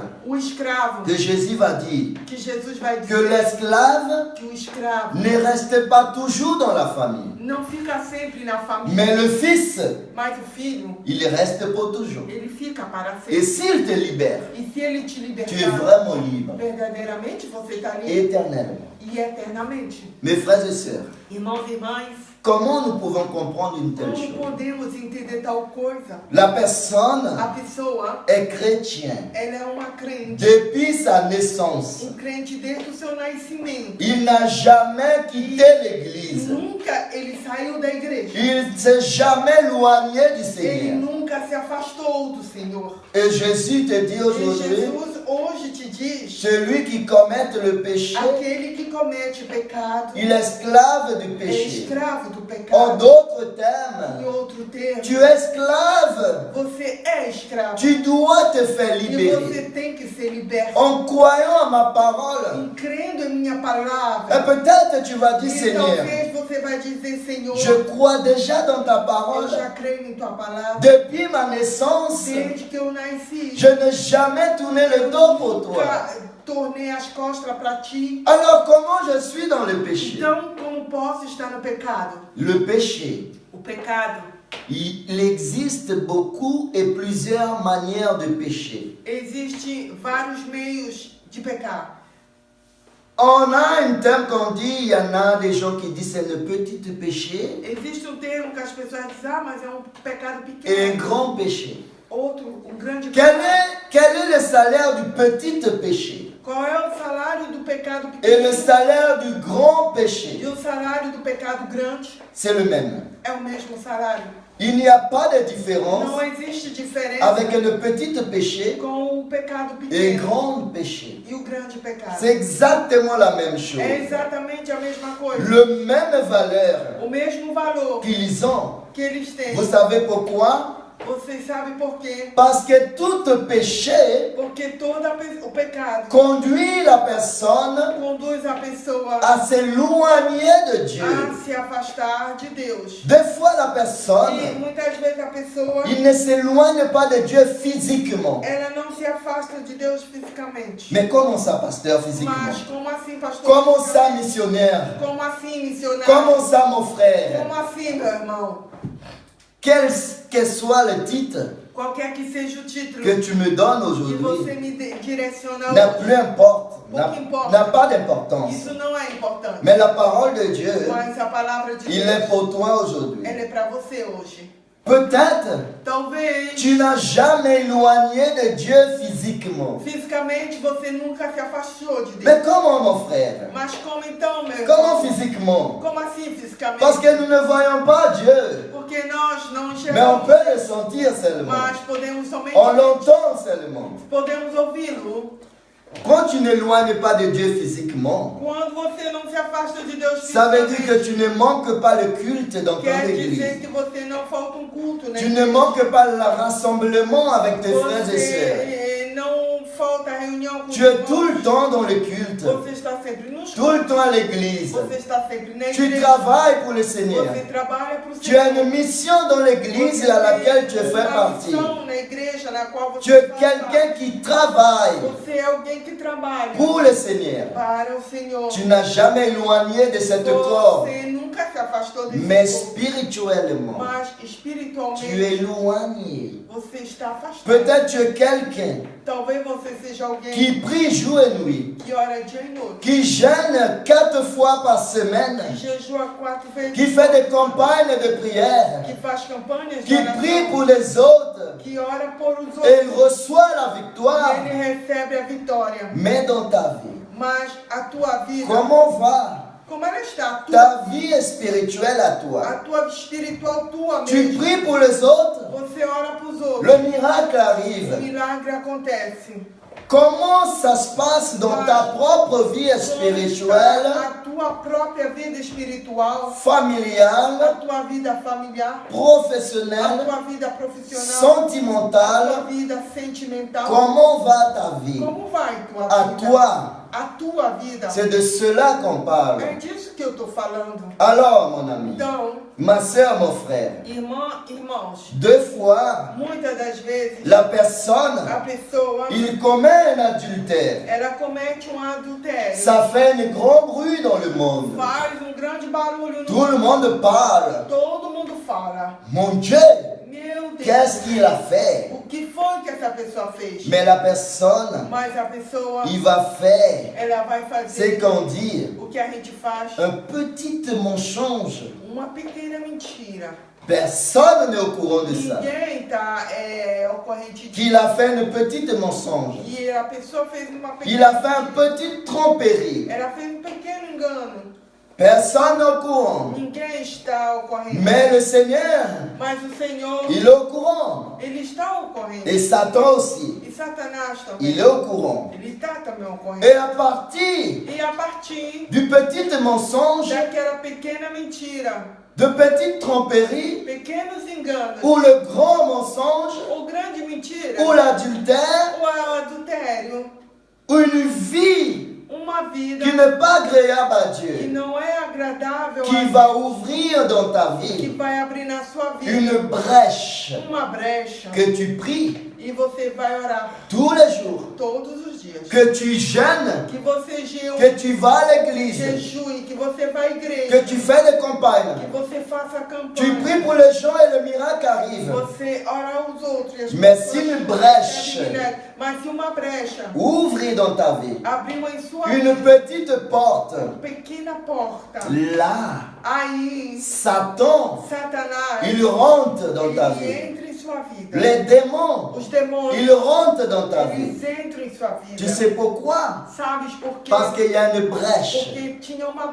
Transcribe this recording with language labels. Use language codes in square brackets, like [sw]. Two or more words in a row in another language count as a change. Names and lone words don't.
[pt] O escravo, [fr] que Jésus va dire [pt] que Jesus vai que dizer [fr] l'esclave [pt] que o escravo [fr] ne reste pas toujours dans la famille, [pt] não fica sempre na família, [fr] mais le fils, [pt] mas o filho, [fr] il reste pour toujours. [pt] ele fica para [fr] Et [pt] sempre. [fr] s'il te libère, [pt] E se ele te [fr] tu es [pt] libertar, [fr] vraiment libre, [pt] verdadeiramente você está livre [fr] éternellement. [pt] e eternamente. [fr] Mes frères et sœurs, [pt] Irmãos e irmãs, [fr] Comment nous pouvons comprendre une telle [pt] Como [fr] chose? [pt] podemos entender tal coisa? [fr] La personne [pt] A pessoa, [fr] est chrétienne [pt] ela é uma crente. [fr] depuis sa naissance. [pt] Crente desde o seu nascimento. [fr] Il n'a jamais quitté l'église. [pt] Nunca ele saiu da igreja. [fr] Il ne s'est jamais éloigné du [pt] Ele [fr] Seigneur. [pt] nunca se afastou do Senhor. [fr] Et Jésus te dit [pt] E [fr] aujourd'hui, [pt] Jesus hoje te diz, [fr] celui qui commet le péché, [pt] aquele que comete pecado [fr] il est esclave du [pt] é [fr] péché. [pt] escravo do [fr] En [pt] pecado. [fr] d'autres [pt] Em termes, outro termo, [fr] tu es esclave. [pt] você é escravo. [fr] Tu dois te faire [pt] E [fr] libérer. [pt] você tem que ser liberto. [fr] En croyant à ma parole. [pt] Em crendo em minha [fr] Et [pt] palavra. [fr] peut-être tu vas dire, [pt] E [fr] Seigneur, [pt] talvez você vai dizer, Senhor, [fr] je crois déjà dans ta [pt] eu [fr] parole. [pt] já creio em tua palavra. [fr] Depuis ma naissance, [pt] Desde que eu nasci, [fr] je n'ai jamais tourné le dos pour toi. [pt] nunca tornei as costas para ti. [fr] Alors comment je suis dans le péché? [pt] Então, como posso estar no pecado? [fr] Le péché, [pt] O pecado, [fr] il existe beaucoup et plusieurs manières de pécher. [pt] existe vários meios de pecar. [fr] On a un terme qu'on dit, il y en a des gens qui disent c'est le petit péché [pt] Existe termo que as pessoas dizem, mas é pecado [fr] et un [pt] pequeno. [fr] grand péché. [pt] Outro, grande [fr] Quel [pt] pecado. [fr] est le salaire du petit péché [pt] Qual é o salário do pecado [fr] et le [pt] pequeno? [fr] salaire du grand [pt] E [fr] péché? [pt] o salário do pecado grande [fr] C'est le même. [pt] é o mesmo salário. [fr] Il n'y a pas de différence [pt] Não existe diferença [fr] avec le petit péché [pt] com o pecado [fr] et le [pt] pequeno [fr] grand péché. [pt] e o grande pecado. [fr] C'est exactement la même [pt] É [fr] chose. [pt] exatamente a mesma coisa. [fr] Le même valeur [pt] O mesmo valor [fr] qu'ils ont. [pt] que eles têm. [fr] Vous savez pourquoi? [pt] Vocês sabem por quê? [fr] Parce que tout péché [pt] Porque o pecado [fr] conduit la personne [pt] conduz a pessoa [fr] à s'éloigner de Dieu. [pt] a se afastar de Deus. [fr] Des fois, la [pt] E [fr] personne, [pt] muitas vezes a pessoa [fr] il ne s'éloigne pas de Dieu physiquement. [pt] ela não se afasta de Deus fisicamente. [fr] Mais comment ça, pasteur, [pt] Mas [fr] physiquement? [pt] como assim, pastor? [fr] Comment ça, [pt] fisicamente? [fr] missionnaire? [pt] Como assim, missionário? [fr] Comment ça, mon frère? [pt] Como assim, meu irmão? [fr] Quel que soit le titre [pt] Qualquer que seja o título [fr] que tu me donnes [pt] que você [fr] aujourd'hui, [pt] me direciona [fr] n'a [pt] hoje, [fr] plus importe, [pt] Pouco importa. [fr] n'a pas d'importance. [pt] isso não é importante. [fr] Mais la parole de Dieu, [pt] Mas a palavra de [fr] il [pt] Deus, [fr] est pour toi aujourd'hui. [pt] ela é para você hoje. [fr] Peut-être [pt] Talvez [fr] tu n'as jamais éloigné de Dieu physiquement. [pt] fisicamente você nunca se afastou de Deus. [fr] Mais comment, mon frère? [pt] Mas como então, meu [fr] Comment [pt] irmão? [fr] physiquement? [pt] Como assim fisicamente? [fr] Parce que nous ne voyons pas Dieu, [pt] Porque nós não [fr] mais on [pt] enxergamos, [fr] peut le sentir seulement. [pt] mas podemos somente [fr] On l'entend seulement. [pt] podemos ouvi-lo. [fr] Quand tu n'éloignes pas de Dieu physiquement, [pt] Quando você não se afasta de Deus [fr] ça veut dire que [pt] fisicamente, [fr] tu ne manques pas le culte dans ton [pt] quer [fr] église. [pt] dizer que você não falta culto, né? [fr] Tu ne manques pas le rassemblement avec tes frères et sœurs. [pt] Você não falta reunião com [fr] Tu [pt] os [fr] es tout le [pt] irmãos. [fr] temps dans le culte, [pt] Você está sempre nos [fr] tout le temps à l'église. [pt] Você está sempre na [fr] Tu [pt] igreja. [fr] travailles pour le Seigneur. [pt] Você trabalha para o [fr] Tu as [pt] Senhor. [fr] une mission dans l'église à laquelle tu fais [pt] uma [fr] partie. [pt] missão na igreja na qual você [fr] Tu es [pt] faz [fr] quelqu'un [pt] parte. [fr] qui travaille [pt] Você é alguém que trabalha [fr] pour le Seigneur. [pt] para o Senhor. [fr] Tu n'as jamais éloigné de ce corps, [pt] Você nunca se afastou desse [fr] mais [pt] corpo, [fr] spirituellement, [pt] mas [fr] tu es [pt] espiritualmente [fr] éloigné. [pt] você está afastado. [fr] Peut-être tu es quelqu'un [pt] Talvez você seja alguém [fr] qui prie jour et nuit, [pt] que ora dia e noite, [fr] qui jeûne 4 fois par semaine, [pt] que jejua 4 vezes, [fr] qui fait des campagnes de prière, [pt] que faz campanhas de [fr] qui prie [pt] oração, [fr] pour les autres [pt] que ora por os [fr] et il [pt] outros, [fr] reçoit la [pt] e [fr] victoire. [pt] ele recebe a vitória. [fr] Mais dans ta vie, [pt] Mas a tua vida, [fr] comment va [pt] como ela está? [fr] ta vie spirituelle à toi? [pt] A tua espiritual, tua [fr] Tu [pt] mesmo. [fr] pries pour les autres, [pt] Você ora para os outros. [fr] le miracle [pt] O [fr] arrive. [pt] milagre acontece. [fr] Comment ça se passe dans ta propre vie [pt] Como [fr] spirituelle, [pt] está a tua própria vida espiritual, a [fr] familiale, [pt] tua vida familiar, a [fr] professionnelle, [pt] tua vida profissional, a tua [fr] sentimentale? [pt] vida sentimental. [fr] Comment va ta vie? [pt] Como vai tua [fr] À [pt] vida? [fr] toi. [pt] A tua vida. [fr] C'est de cela qu'on [pt] É [fr] parle. [pt] disso que eu estou falando. [fr] Alors, mon ami, [pt] Então, [fr] ma soeur, mon frère, [pt] irmãos, [fr] deux fois, [pt] muitas das vezes [fr] la personne, [pt] a pessoa [fr] il commet un adultère. [pt] ela comete adultério. [fr] Ça fait un grand bruit dans le monde. [pt] Faz grande barulho no [fr] Tout le monde parle. [pt] Todo mundo fala. [fr] Mon Dieu, [pt] Meu Deus, [fr] qu'est-ce qu'il a fait? [pt] o que foi que essa pessoa fez. [fr] Mais la personne, [pt] Mas a pessoa, [fr] il va faire, [pt] ela vai [fr] c'est [pt] fazer [fr] qu'on dit, [pt] o que a gente faz. [fr] un petit mensonge. [pt] Uma pequena mentira. [fr] Personne n'est au courant de ça. [pt] Ninguém está ao corrente [fr] Qu'il a fait une petite mensonge. [pt] E a pessoa fez uma pequena [fr] Il a fait un petit tromperie. [pt] Ela fez um pequeno engano. [fr] Personne n'est au courant. [pt] Ninguém está ao corrente. [fr] Mais le Seigneur, [pt] Mas o Senhor, [fr] il est au courant. [pt] Ele está ao corrente. [fr] Et Satan aussi, [pt] E Satanás também. [fr] il est au courant. [pt] Ele está também ao corrente. [fr] Et à partir [pt] E a partir [fr] du petit mensonge, [pt] daquela pequena mentira, [fr] de petite tromperie, [pt] pequenos enganos, [fr] ou le grand mensonge, [pt] ou grande mentira, [fr] ou l'adultère, [pt] ou o adultério, [fr] ou une vie [pt] uma vida [fr] qui n'est pas agréable à [pt] que [fr] Dieu, [pt] não é agradável [fr] qui [pt] a [fr] va ouvrir dans ta [pt] que [fr] vie [pt] vai abrir na sua vida [fr] une brèche [pt] uma brecha [fr] que tu pries [pt] e você vai orar [fr] tous les jours, [pt] todos os dias. [fr] que tu jeûnes, [pt] Que você jejuie, [fr] que tu vas à l'église, [pt] que você vai à [fr] que [pt] igreja, [fr] tu fais des [pt] que [fr] campagnes, [pt] você faça [fr] tu [pt] campanha, [fr] pries pour les gens et le miracle arrive. [pt] você ora aos outros. E as [fr] Mais [pt] pessoas [fr] se une brèche [pt] recebem milagre. Mas se uma brecha [fr] ouvre dans ta vie [pt] abrir em sua [fr] une [pt] vida, [fr] petite porte, [pt] pequena porta, [fr] là, [pt] aí [fr] Satan, [pt] Satanás [fr] il rentre dans ta [pt] ele [fr] vie. [pt] entra em sua vida. [fr] Les démons, [pt] Os demônios [fr] ils rentrent dans ta vie. [pt] eles entram em sua vida. [fr] Tu sais pourquoi? [pt] Sabes por quê? [fr] Parce qu'il y a une brèche [pt] Porque tinha uma